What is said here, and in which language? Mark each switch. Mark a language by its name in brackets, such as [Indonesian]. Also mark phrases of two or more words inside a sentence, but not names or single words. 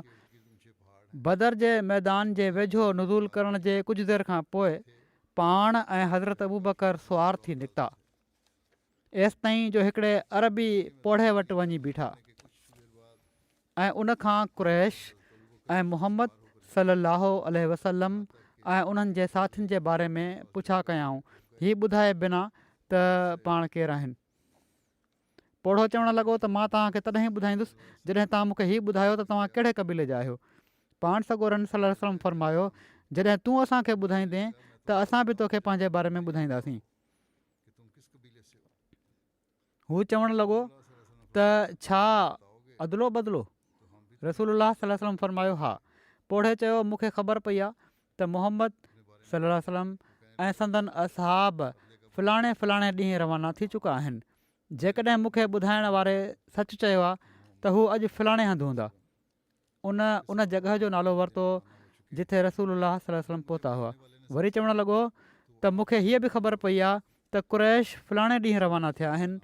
[Sindhi] बदर जे मैदान जे वेझो नुज़ूल करण जे कुझु देरि खां पोइ पाण ऐं हज़रत अबू बकर सुवार थी निकिता एसि ताईं जो हिकिड़े अरबी पोढ़े वटि वञी बीठा ऐं उनखां कुरैश ऐं मुहम्मद [Arabic] صلى الله عليه وسلم [Sindhi] ऐं उन्हनि जे साथियुनि जे बारे में पुछा कयाऊं, हीअ ॿुधाए बिना त पाण केरु आहिनि। पोढ़ो चवणु लॻो त मां तव्हांखे तॾहिं ई ॿुधाईंदुसि जॾहिं तव्हां मूंखे हीअ ॿुधायो त तव्हां कहिड़े क़बीले जा आहियो। पाण सॻोरन [Arabic] صلى الله عليه وسلم [Sindhi] फरमायो, जॾहिं तूं असांखे ॿुधाईंदे त असां बि तोखे पंहिंजे बारे में ॿुधाईंदासीं। हू चवणु लॻो त छा अदलो बदिलो? रसूलुल्लाह [Arabic] صلى الله عليه وسلم [Sindhi] फरमायो, हा। पोढ़े चयो, मूंखे ख़बर पई आहे त मुहम्मद [Arabic] صلى الله عليه وسلم [Sindhi] ऐं संदन असहाब फलाणे फलाणे ॾींहुं रवाना थी चुका आहिनि। जेकॾहिं मूंखे ॿुधाइण वारे सच चयो आहे त हू अॼु फलाणे हंधि हूंदा। उन जॻह जो नालो वरितो जिथे रसूलुल्लाह [Arabic] صلى الله عليه وسلم [Sindhi] पहुता हुआ। वरी चवणु लॻो त मूंखे हीअ बि ख़बर पई आहे त कुरैश फलाणे ॾींहुं रवाना थिया आहिनि।